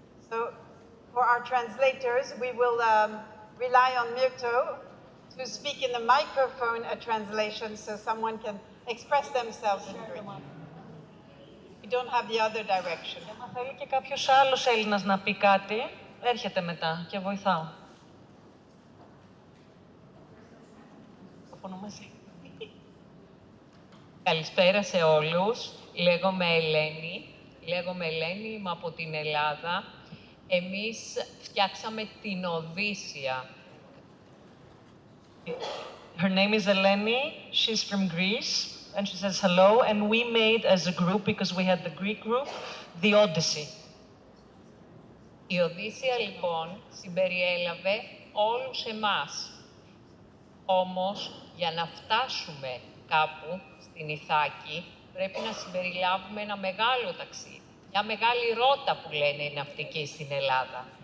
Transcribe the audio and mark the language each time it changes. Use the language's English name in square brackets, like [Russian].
[English] So for our translators, we will rely on Myrto to speak in the microphone a translation so someone can express themselves in Greek. We don't have the other direction. [Greek] Αν θέλει και κάποιος άλλος Έλληνας να πει κάτι, έρχεται μετά και βοηθάω. Καλησπέρα σε όλους. Λέγομαι Ελένη, είμαι από την Ελλάδα. Εμείς φτιάξαμε την Οδύσσια. [English] Her name is Eleni, she's from Greece, and she says hello, and we made as a group, because we had the Greek group, the Odyssey. [Greek] Η Οδύσσια λοιπόν συμπεριέλαβε όλους εμάς. Όμως, για να φτάσουμε κάπου στην Ιθάκη, πρέπει να συμπεριλάβουμε ένα μεγάλο ταξίδι. Μια μεγάλη ρότα που λένε οι ναυτικοί στην Ελλάδα.